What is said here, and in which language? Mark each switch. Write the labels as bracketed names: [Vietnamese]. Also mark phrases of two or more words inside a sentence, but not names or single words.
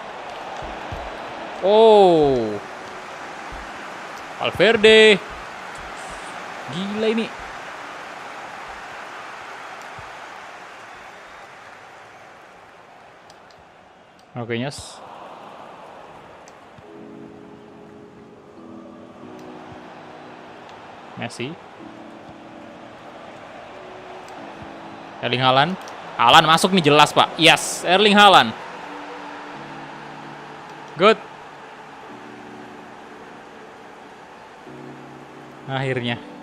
[Indonesian] Oh. Valverde. Gila ini. Oke, Nyes. Messi. Erling Haaland. Haaland masuk nih jelas, Pak. [English] Yes, Erling Haaland. Good. [Indonesian] Akhirnya.